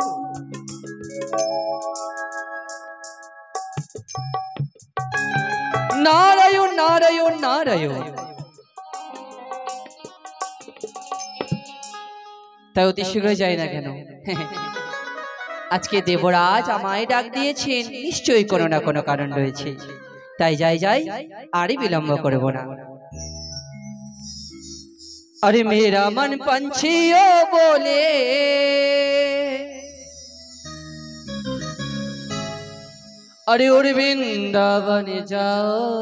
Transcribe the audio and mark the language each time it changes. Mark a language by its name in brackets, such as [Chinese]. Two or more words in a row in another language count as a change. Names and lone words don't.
[Bangla] নারায়ণ নারায়ণ নারায়ণ। তাই অতি শীঘ্র যাই না কেন? আজকে দেবরাজ আমায় ডাক দিয়েছেন, নিশ্চয়ই কোনো না কোনো কারণ রয়েছে। তাই যাই যাই, আরই বিলম্ব করব না। [Hindi] अरे मेरा मन पंछियों बोले, अरे और वृंदावन जाओ,